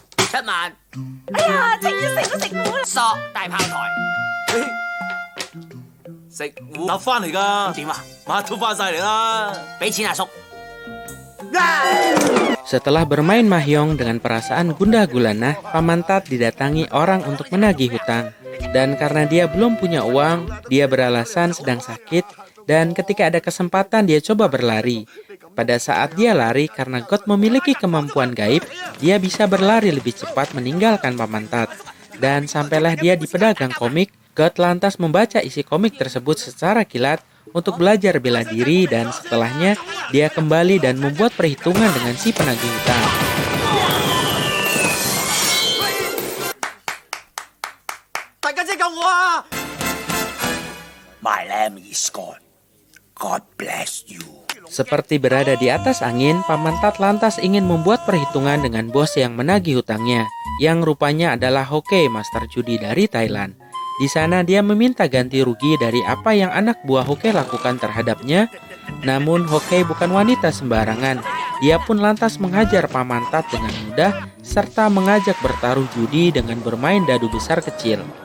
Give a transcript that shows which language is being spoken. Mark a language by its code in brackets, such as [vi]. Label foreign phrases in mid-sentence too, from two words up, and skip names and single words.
[yue] 哎呀，整要食都食唔好啦。索大炮台，食糊搭翻嚟㗎，點啊？乜都翻晒嚟啦。俾錢阿叔。 [id] Setelah bermain mahjong dengan perasaan gundah gulana, Paman Tat didatangi orang untuk menagih hutang. Dan karena dia belum punya uang, dia beralasan sedang sakit. Dan ketika ada kesempatan dia coba berlari. Pada saat dia lari, karena God memiliki kemampuan gaib, dia bisa berlari lebih cepat meninggalkan Paman Tat. Dan sampailah dia di pedagang komik, God lantas membaca isi komik tersebut secara kilat untuk belajar bela diri, dan setelahnya dia kembali dan membuat perhitungan dengan si penagih hutang. [en] My name is God. God bless you. [id] Seperti berada di atas angin, Paman Tat lantas ingin membuat perhitungan dengan bos yang menagih hutangnya, yang rupanya adalah Hokey, master judi dari Thailand. Di sana dia meminta ganti rugi dari apa yang anak buah Hokey lakukan terhadapnya. Namun Hokey bukan wanita sembarangan. Dia pun lantas menghajar Paman Tat dengan mudah serta mengajak bertaruh judi dengan bermain dadu besar kecil.